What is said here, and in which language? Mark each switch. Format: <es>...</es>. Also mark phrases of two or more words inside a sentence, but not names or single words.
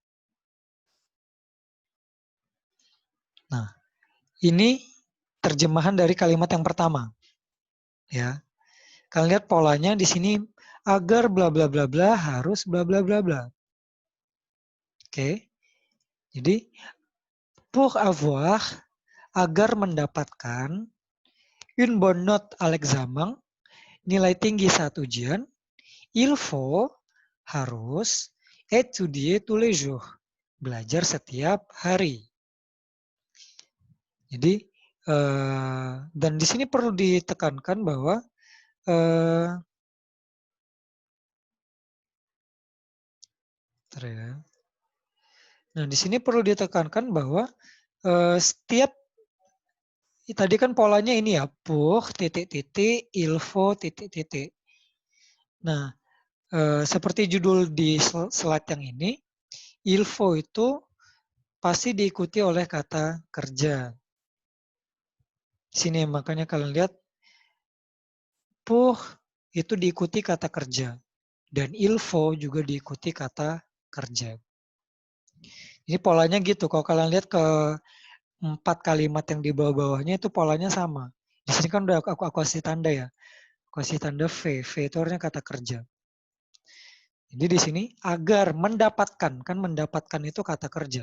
<id>Nah, ini terjemahan dari kalimat yang pertama. Ya. Kalian lihat polanya di sini, agar bla bla bla bla harus bla bla bla bla. Oke. Jadi</id> <fr>pour avoir,</fr> <id>agar mendapatkan,</id> <fr>une bonne note à l'examen,</fr> <id>nilai tinggi saat ujian,</id> <fr>il faut, harus, étudier tous les jours,</fr> <id>belajar setiap hari. Jadi, dan di sini perlu ditekankan bahwa nah, di sini perlu ditekankan bahwa setiap tadi kan polanya ini ya, pour titik-titik,</id> <fr>il faut</fr> <id>titik-titik. Nah, seperti judul di slide yang ini,</id> <fr>il faut</fr> <id>itu pasti diikuti oleh kata kerja. Sini makanya kalian lihat, pour itu diikuti kata kerja. Dan</id> <fr>il faut</fr> <id>juga diikuti kata kerja. Ini polanya gitu. Kalau kalian lihat ke 4 kalimat yang di bawah-bawahnya itu polanya sama. Di sini kan udah aku kasih tanda ya. Aku kasih tanda V. V itu artinya kata kerja. Jadi di sini agar mendapatkan, kan mendapatkan itu kata kerja.</id>